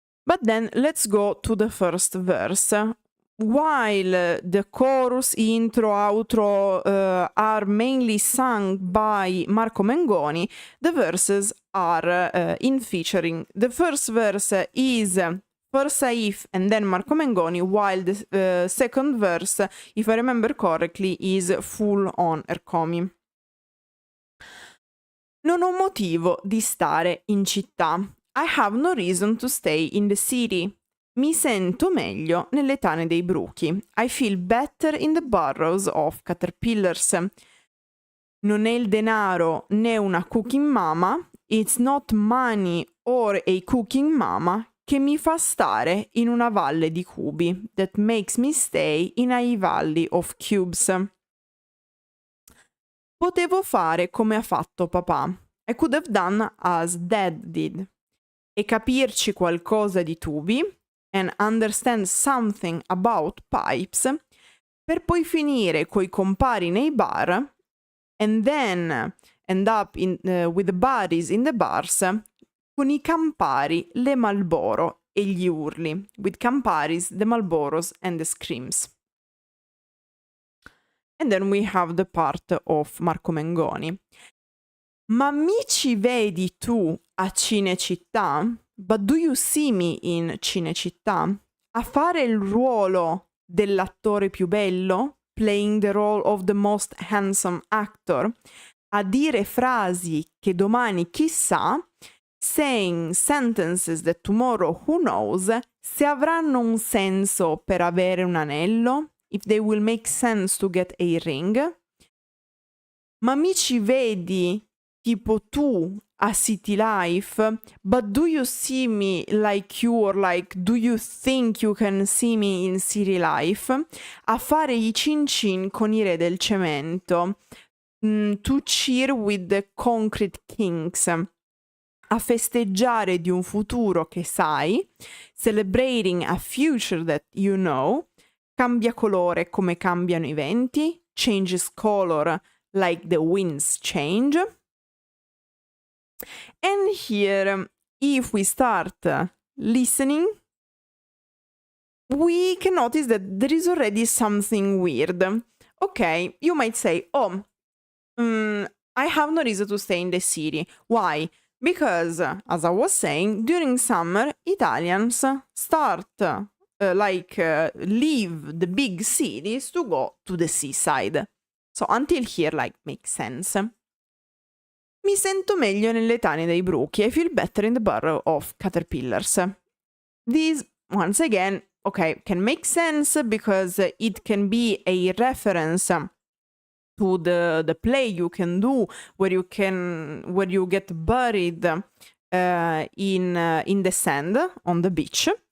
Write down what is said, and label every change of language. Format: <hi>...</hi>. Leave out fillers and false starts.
<en>But then let's go to the first verse. While the chorus, intro, outro are mainly sung by Marco Mengoni, the verses are in featuring. The first verse is first Sayf and then Marco Mengoni, while the second verse, if I remember correctly, is full on Rkomi.</en> <it>Non ho motivo di stare in città.</it> <en>I have no reason to stay in the city.</en> <it>Mi sento meglio nelle tane dei bruchi.</it> <en>I feel better in the burrows of caterpillars.</en> <it>Non è il denaro né una cooking mama.</it> <en>It's not money or a cooking mama</en> <it>che mi fa stare in una valle di cubi.</it> <en>That makes me stay in a valley of cubes.</en> <it>Potevo fare come ha fatto papà.</it> <en>I could have done as dad did.</en> <it>E capirci qualcosa di tubi,</it> <en>and understand something about pipes,</en> <it>per poi finire coi compari nei bar,</it> <en>and then end up with the buddies in the bars,</en> <it>con i campari, le Marlboro e gli urli,</it> <en>with camparis, the Marlboros and the screams. And then we have the part of Marco Mengoni.</en> <it>Ma mi ci vedi tu a Cinecittà?</it> <en>But do you see me in Cinecittà?</en> <it>A fare il ruolo dell'attore più bello?</it> <en>Playing the role of the most handsome actor?</en> <it>A dire frasi che domani chissà?</it> <en>Saying sentences that tomorrow who knows?</en> <it>Se avranno un senso per avere un anello?</it> <en>If they will make sense to get a ring?</en> <it>Ma mi ci vedi tipo tu a City Life?</it> <en>But do you see me like you, or like do you think you can see me in City Life?</en> <it>A fare i cin cin con i re del cemento.</it> <en>To cheer with the concrete kings.</en> <it>A festeggiare di un futuro che sai.</it> <en>Celebrating a future that you know.</en> <it>Cambia colore come cambiano i venti.</it> <en>Changes color like the winds change. And here, if we start listening, we can notice that there is already something weird. Okay, you might say, oh, I have no reason to stay in the city. Why? Because, as I was saying, during summer, Italians start leave the big cities to go to the seaside. So until here, makes sense.</en> <it>Mi sento meglio nelle tane dei bruchi.</it> <en>I feel better in the burrow of caterpillars. This, once again, okay, can make sense because it can be a reference to the play you can do where you get buried in the sand on the beach.</en>